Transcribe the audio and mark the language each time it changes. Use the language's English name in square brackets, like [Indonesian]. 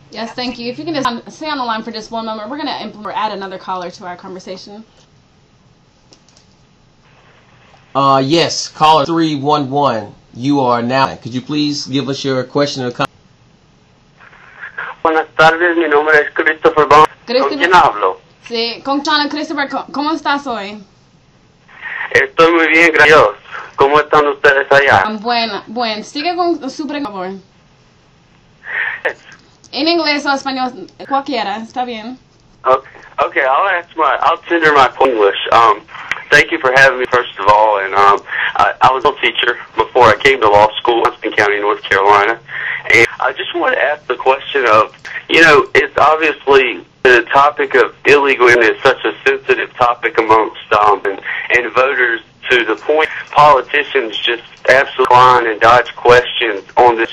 [English] Yes, thank you. If you can just stay on the line for just one moment, we're going to add another caller to our conversation. Yes, caller 311, you are now. Could you please give us your question or comment? [Spanish] tardes, mi nombre es Christopher Bond. ¿Con quién hablo? Sí, con Christopher, ¿cómo estás hoy? Estoy muy bien, gracias. ¿Cómo están ustedes allá? Bueno, sigue con su pregunta, por favor. En inglés o español, cualquiera, está bien. [English] Okay, I'll tender my English. Thank you for having me, first of all. And I was a teacher before I came to law school in Austin County, North Carolina. And I just want to ask the question of, it's obviously the topic of illegal is such a sensitive topic amongst and voters, to the point politicians just absolutely decline and dodge questions on this.